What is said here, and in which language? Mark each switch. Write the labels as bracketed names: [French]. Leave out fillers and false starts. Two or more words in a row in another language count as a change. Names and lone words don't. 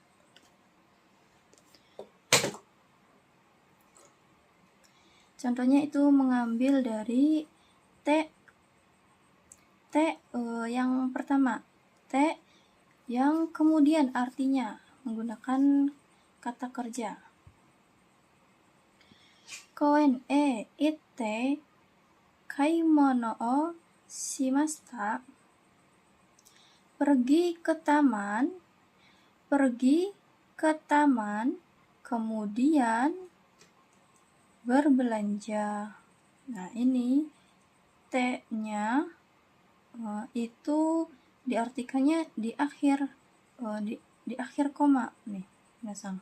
[Indonesian] Contohnya itu mengambil dari T yang pertama, T yang kemudian artinya menggunakan kata kerja. [Japanese] 公園に行って買い物をしました. [Indonesian] Pergi ke taman, kemudian berbelanja. Nah, ini T-nya itu diartikannya di akhir di akhir koma nih, minasang.